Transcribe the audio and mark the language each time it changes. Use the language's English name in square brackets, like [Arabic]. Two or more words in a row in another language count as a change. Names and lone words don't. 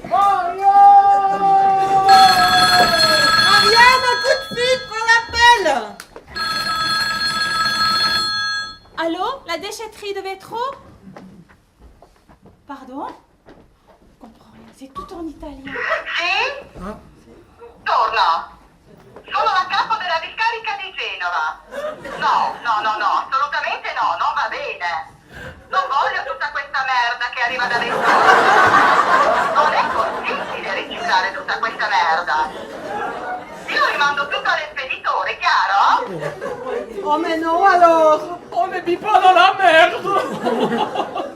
[French] Ariane, un coup de fil, prends l'appel. Allô, la déchetterie de Vétro? Pardon? Je comprends rien, c'est tout en italien. [Italian] Sì? Torna. Sono la capo della discarica di Genova. No, assolutamente no, non va bene. Non voglio tutta questa merda che arriva da dentro. Non è possibile riciclare tutta questa merda. Io rimando tutto all'espeditore, chiaro? [French] Oh mais non alors. On n'est pas dans la merde.